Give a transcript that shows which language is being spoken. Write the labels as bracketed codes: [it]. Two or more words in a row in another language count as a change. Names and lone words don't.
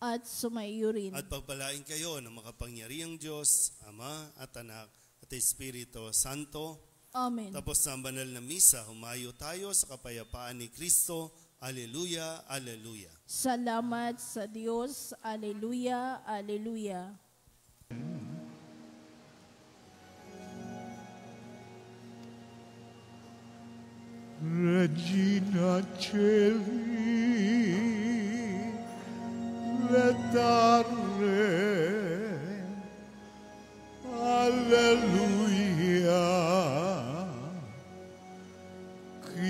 [tl] At sumaiyo rin. At pagpalain kayo ng makapangyarihang Diyos, Ama at Anak at Espiritu Santo. Amen. Tapos na ang banal na misa, humayo tayo sa kapayapaan ni Kristo. [la] Alleluia, alleluia. [tl] Salamat sa Diyos. [la] Alleluia, alleluia. Regina Celi, letare, alleluia,